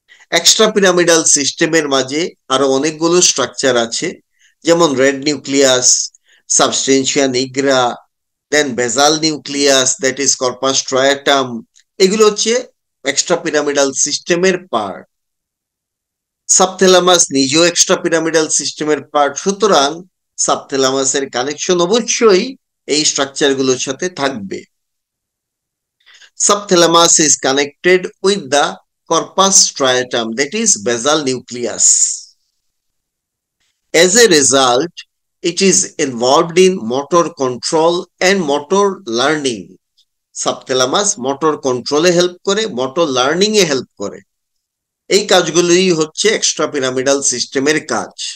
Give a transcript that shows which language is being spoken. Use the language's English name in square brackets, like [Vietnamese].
[Bangla] Extra pyramidal সিস্টেমের মাঝে আরো অনেকগুলো স্ট্রাকচার আছে, যেমন রেড নিউক্লিয়াস, সাবস্টেন্সিয়া নিগ্রা, দেন বেজাল নিউক্লিয়াস, দ্যাট ইজ কর্পাস স্ট্রায়াটাম। এগুলো হচ্ছে এক্সট্রা পিরামিডাল সিস্টেমের পার্ট। সাবথ্যালামাস নিজেও এক্সট্রা পিরামিডাল সিস্টেমের পার্ট, সুতরাং সাবথ্যালামাসের কানেকশন অবশ্যই এই স্ট্রাকচার গুলোর সাথে থাকবে। [English] Subthalamus is connected with the corpus striatum, that is basal nucleus. As a result, it is involved in motor control and motor learning. [Bangla] Subthalamus motor control A help করে, motor learning এ help করে। এই কাজগুলোই হচ্ছে extra pyramidal সিস্টেমের কাজ।